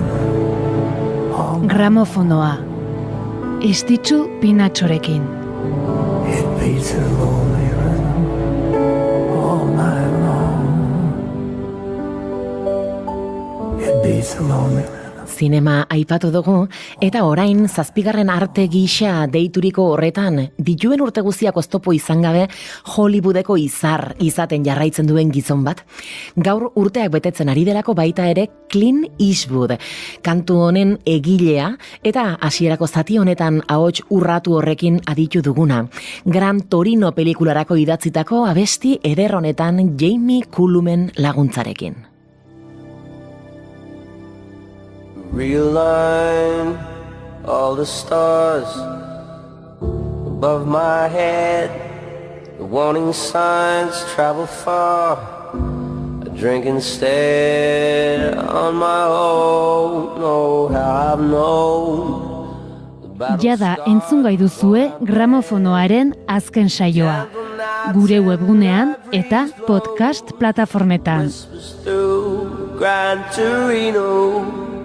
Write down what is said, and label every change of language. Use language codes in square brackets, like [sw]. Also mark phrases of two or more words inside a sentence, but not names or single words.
[eu] Gramofonoa. Estitzu Pinatxorekin. [en] It beats a lonely rhythm all night long. It beats a lonely rhythm. [eu] Zinema aipatu dugu, eta orain 7. arte gisa deituriko horretan, dituen urte guztiak oztopo izan gabe, Hollywoodeko izar izaten jarraitzen duen gizon bat. Gaur urteak betetzen ari delako baita ere Clint Eastwood, kantu honen egilea, eta hasierako zati honetan ahots urratu horrekin aditu duguna. Gran Torino pelikularako idatzitako abesti eder honetan Jamie Cullum laguntzarekin. [en] Realign all the stars above my head. The warning signs travel far. I drink instead on my own. Know how I've known. [eu] Jada entzun gai duzue Gramofonoaren azken saioa. Gure webgunean eta podcast plataformetan. Gran Torino.